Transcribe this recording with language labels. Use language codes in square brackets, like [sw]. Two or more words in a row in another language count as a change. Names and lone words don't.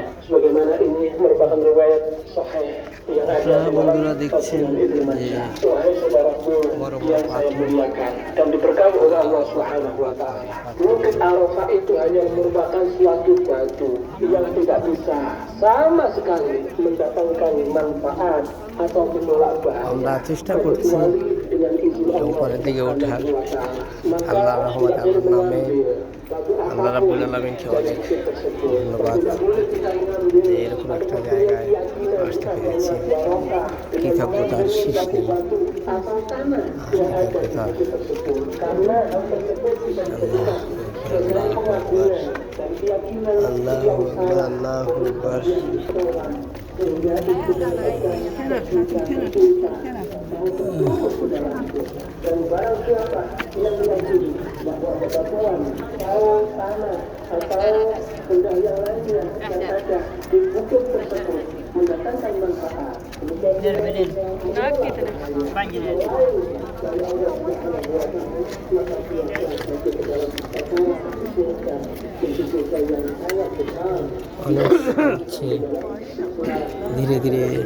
[id] Sebagaimana ini merupakan riwayat sahih yang ada di dalam Ibnu Majah. Wahai saudaraku yang saya muliakan dan diberkahi oleh Allah Subhanahu wa Ta'ala, Bukit Arafah itu hanya merupakan suatu batu yang tidak bisa sama sekali mendatangkan manfaat atau menolak bahaya. [bn] আমরা চেষ্টা করছি উপরের দিকে ওঠার। আল্লাহ রহমত আল্লাহর নামে আল্লাহ রাব্বুল আলামিনকে অনেক ধন্যবাদ যে এরকম একটা জায়গায় আসতে পেরেছি। কৃতজ্ঞতার শেষ নেই। আল্লাহু আকবার। [id] Dan barang siapa yang meyakini bahwa bebatuan atau tanah atau benda yang lainnya yang ada di bukit tersebut mendatangkan manfaat, demikian maka dia telah masuk ke dalam perkara kesyirikan dan dosa yang sangat besar. [bn] অনেক হচ্ছে ধীরে ধীরে